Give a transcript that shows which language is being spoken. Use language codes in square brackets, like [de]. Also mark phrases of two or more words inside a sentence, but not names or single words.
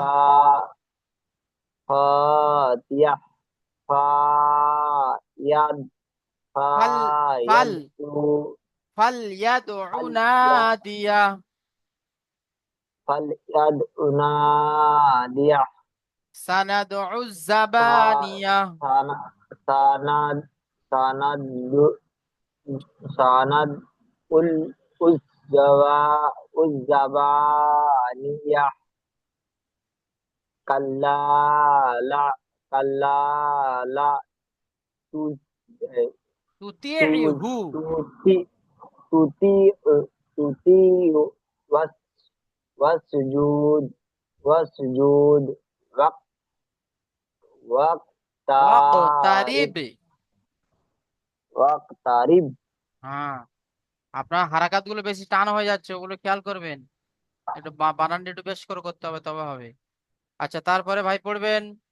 [ar] فا خاطئة فياد فل فل ফায়াদু ফালইয়াদউ ফালইয়া নাদিয়াহ। فليدع ناديه সানাদউ সা- জাবানিয়াহ। سندع سندع سندع ال الزوا الزبانية كلا لا كلا لا تو إه، تو তুতিইহু। تطع تطع تطع وس واسجد واسجد واق واقترب ওয়াকতারিব। waqtarib [bn] হ্যাঁ, আপনার হারাকাত গুলো বেশি টান হয়ে যাচ্ছে, ওগুলো খেয়াল করবেন। একটু বানানটা একটু বেশ করে করতে হবে, তবে হবে। আচ্ছা, তারপরে ভাই পড়বেন